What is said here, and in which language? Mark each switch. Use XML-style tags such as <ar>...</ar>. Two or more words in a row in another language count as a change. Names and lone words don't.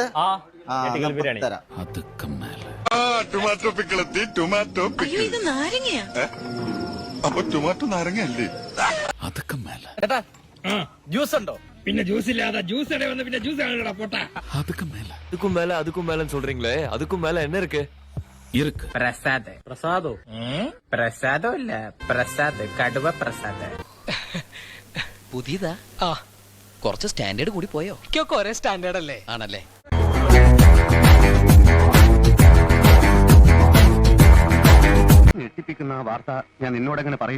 <ml>ബിരിയാണി തരാം. അതൊക്കെ മേലെ.</ml> <en>tomato pickle എത്തി. tomato pickle.</en> <ml>ഇത് നാരങ്ങയാ. അപ്പൊ ടൊമാറ്റോ നാരങ്ങയല്ലേ? അതൊക്കെ മേലെ. ജ്യൂസ് ഉണ്ടോ? പിന്നെ ജ്യൂസ് ഇല്ലാതെ ജ്യൂസ് വന്ന് പിന്നെ ജ്യൂസ് ആണല്ലോ പോട്ടാ. അതൊക്കെ മേലെ.</ml> <ta>அதுக்கும் மேல சொல்றீங்களே, அதுக்கும் மேல என்ன இருக்கு? இருக்கு.</ta> <ml>പ്രസാദോ പ്രസാദോ ഇല്ല, പ്രസാദ്, കടുവ പ്രസാദ്. പുതിയതാ? ആ, കുറച്ച് സ്റ്റാൻഡേർഡ് കൂടി പോയോ? ഒരേ സ്റ്റാൻഡേർഡ് അല്ലേ? ആണല്ലേ. ഞെട്ടിപ്പിക്കുന്ന വാർത്ത ഞാൻ നിന്നോട് എങ്ങനെ പറയും?</ml>